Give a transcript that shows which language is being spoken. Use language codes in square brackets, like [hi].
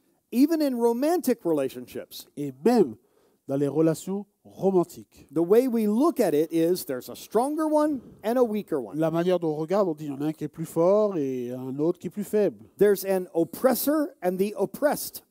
[en] Even in romantic relationships, [fr] Et même dans les relations romantiques. [en] the way we look at it is there's a stronger one and a weaker one. [fr] La manière dont on regarde, on dit il y en a un qui est plus fort et un autre qui est plus faible. [en] There's an oppressor and the oppressed.